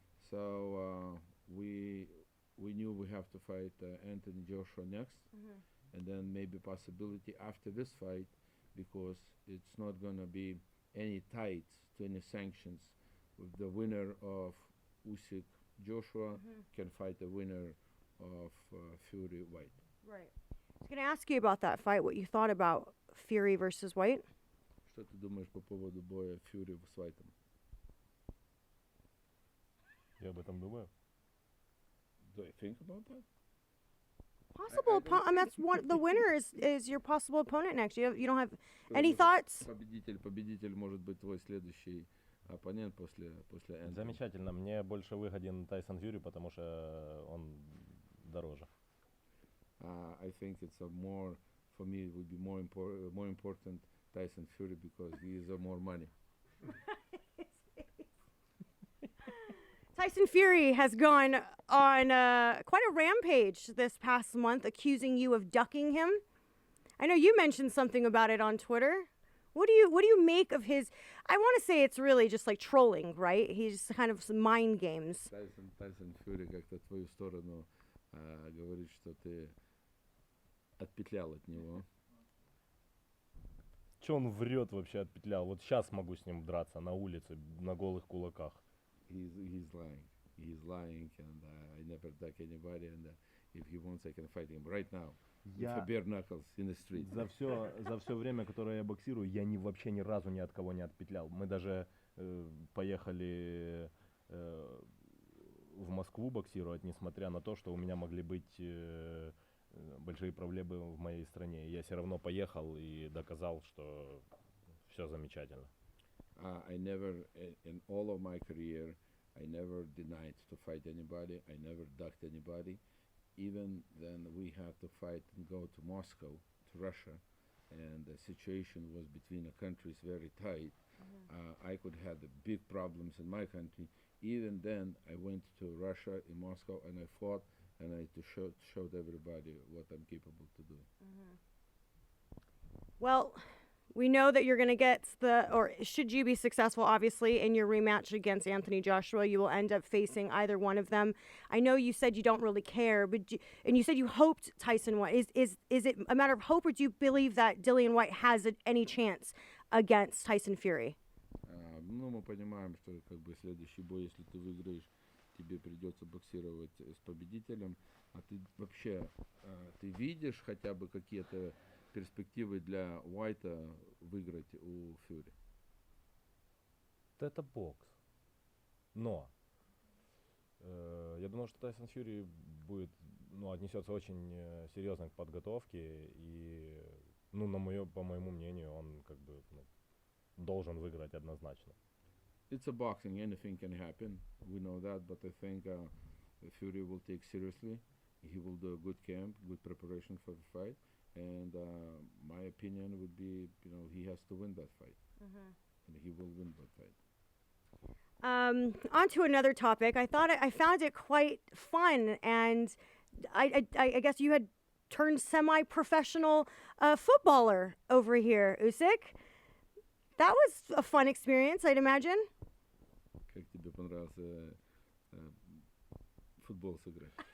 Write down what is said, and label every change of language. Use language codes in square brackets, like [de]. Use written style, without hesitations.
[en] So we knew we have to fight Anthony Joshua next, and then maybe possibility after this fight, because it's not gonna be any ties to any sanctions. With the winner of Usyk Joshua can fight the winner of Fury White. Right. I was going to ask you about that fight, what you thought about Fury versus White. [ru] Что ты думаешь по поводу боя Фьюри с Уайтом? Я об этом думаю. [en] Do I think about that? Possible opponent. I mean, that's one. The winner is your possible opponent next. You don't have any thoughts? [ru] Победитель может быть твой следующий оппонент после Энтони. Замечательно. Мне больше выгоден Тайсон Фьюри, потому что он дороже. [en] I think it's a more, for me, it would be more important Tyson Fury because he is more money. Tyson Fury has gone on quite a rampage this past month, accusing you of ducking him. I know you mentioned something about it on Twitter. What do you make of his? I want to say it's really just like trolling, right? He's kind of some mind games. [ru] Tyson Fury как-то в твою сторону говорит, что ты отпетлял от него. Че он врет вообще, отпетлял? Вот сейчас могу с ним драться на улице, на голых кулаках. [en] He's lying. He's lying, and I never duck anybody. And if he wants, I can fight him right now. With bare knuckles in the street. [ru] За все время, которое я боксирую, я вообще ни разу ни от кого не отпетлял. Мы даже поехали в Москву боксировать, несмотря на то, что у меня могли быть большие проблемы в моей стране. Я все равно поехал и доказал, что все замечательно. [en] I never, in all of my career, I never denied to fight anybody. I never ducked anybody. Even then we had to fight and go to Moscow, to Russia, and the situation was between the countries very tight. I could have the big problems in my country. Even then, I went to Russia in Moscow and I fought, and I showed everybody what I'm capable to do. Well, we know that you're going to get or should you be successful, obviously, in your rematch against Anthony Joshua, you will end up facing either one of them. I know you said you don't really care, and you said you hoped Tyson won. Is it a matter of hope, or do you believe that Dillian Whyte has any chance against Tyson Fury? [ru] Ну, мы понимаем, что как бы следующий бой, если ты выиграешь, тебе придется боксировать с победителем. А ты вообще, ты видишь хотя бы какие-то перспективы для Уайта выиграть у Фьюри? Это бокс. Но я думаю, что Тайсон Фьюри будет, отнесется очень серьезно к подготовке. И, по моему мнению, он как бы должен выиграть однозначно. [en] It's a boxing, anything can happen. We know that, but I think Fury will take seriously. He will do a good camp, good preparation for the fight. And my opinion would be, he has to win that fight. And he will win that fight. On to another topic. I found it quite fun, and I guess you had turned semi-professional footballer over here, Usyk. That was a fun experience, I'd imagine. [ru] Как тебе понравился футбол сыграть?